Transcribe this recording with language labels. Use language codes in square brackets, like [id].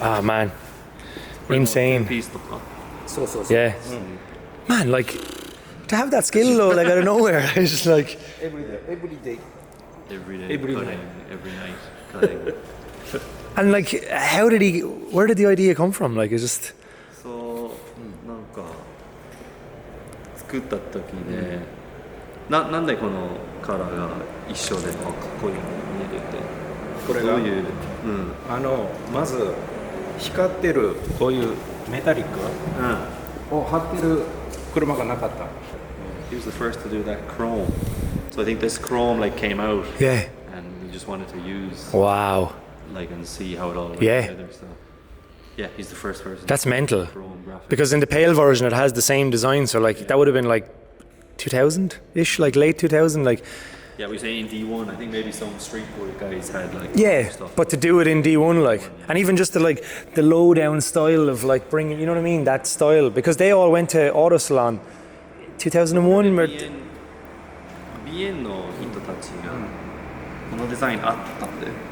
[en] Ah man, insane. Piece the plot. Yeah, man, like to have that skill though, like out of nowhere, it's just like. Every day. Every day Every cutting, night. every night cutting. And like, where did the idea come from? Like, it's just. [ja] So なんか作った時ね、なんでこのカラーが一緒でかっこいいの見えるって。これがどういう、まず光ってるこういうメタリックを貼ってる車がなかった。 [en] He was the first to do that chrome. So I think this chrome like came out. Yeah. And we just wanted to use Wow. like and see how it all went Yeah. together. So yeah, he's the first person. That's mental. Chrome graphics. Because in the pale version it has the same design, so like that would have been like 2000-ish, like late 2000, like. Yeah, we say in D1. I think maybe some street boy guys had like Yeah, stuff. but to do it in D1, like, and even just the low down style of like bringing, you know what I mean, that style, because they all went to Auto Salon 2001. [ja] BN の人たちがこのデザインあったんで、